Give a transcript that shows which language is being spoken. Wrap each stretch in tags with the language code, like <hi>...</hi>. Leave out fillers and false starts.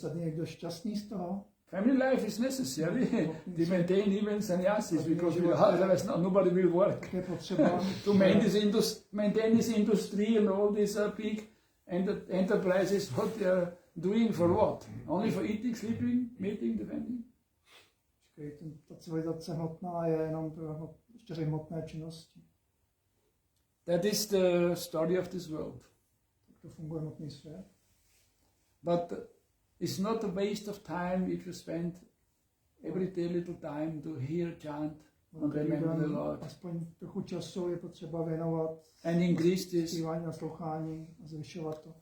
<en>Family life is necessary to maintain even sannyasis because otherwise nobody will work. To maintain this industry and all these big enterprises, what they are doing for what? Only for eating, sleeping, mating, defending?</en> <cs>Ta civilizace hmotná je jenom pro čtyři hmotné činnosti.</cs> <en>That is the story of this world.</en> <cs>Tak to funguje hmotný svět.</cs> <en>But it's not a waste of time if you spend every day little time to hear, chant, and remember the Lord.</en> <cs>Aspoň trochu času je potřeba věnovat</cs> <en>And increase this.</en> <cs>zpívání a slouchání a zvyšovat to.</cs>